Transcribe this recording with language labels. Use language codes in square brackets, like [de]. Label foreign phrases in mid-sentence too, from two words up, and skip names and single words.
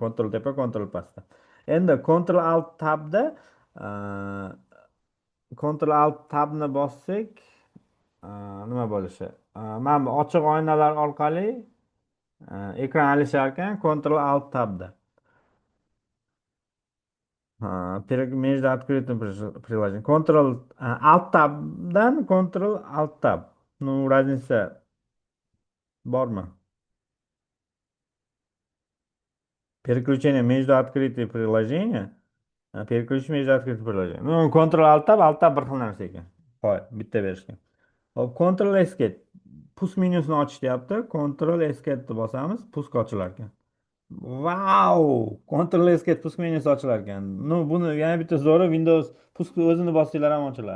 [uz] Ctrl tepa, Ctrl pastda. Endi Ctrl Alt tabda Ctrl Alt tabni bossak, nima bo'lishi? Mana bu ochiq oynalar orqali ekran alishar ekan Ctrl Alt tabda. [ru] Между открытым приложением. [uz] Ctrl Alt tabdan Ctrl Alt tab. [ru] Ну, разница bormi? Переключение между открытыми приложениями. Переключить между открытыми приложениями. [uz] Ну, Ctrl Alt tab bir xil narsa ekan. Hoy, bitta berishgan. Hop, Ctrl Escape. Pus menyusini ochish deyapti. Ctrl Escape deb bosamiz, pusk ochilar ekan. Wow! Ctrl S ga pusk menyusi ochilar ekan. No, buni yana bitta zo'ri Windows pusk o'zini bossanglar ham ochiladi.